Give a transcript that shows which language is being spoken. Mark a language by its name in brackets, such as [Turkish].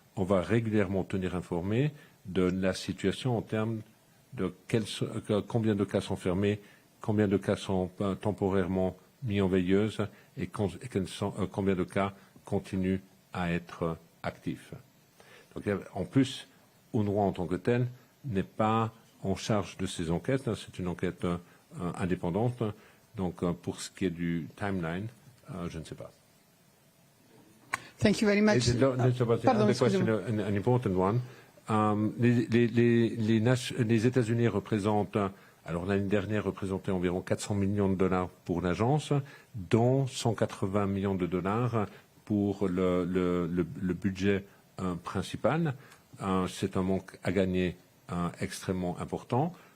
[French] On va régulièrement tenir informé de la situation en termes de combien de cas sont fermés, combien de cas sont temporairement mis en veilleuse et combien de cas continuent à être actifs. Donc, en plus, UNRWA en tant que tel n'est pas en charge de ces enquêtes. C'est une enquête indépendante. Donc, pour ce qui est du timeline, je ne sais pas. [English] Thank you very much. Pardon, question, an important one. [French] Les États-Unis représentent, alors l'année dernière, représentaient environ 400 millions de dollars pour l'agence, dont 180 millions de dollars pour le budget principal. C'est un manque à gagner extrêmement important.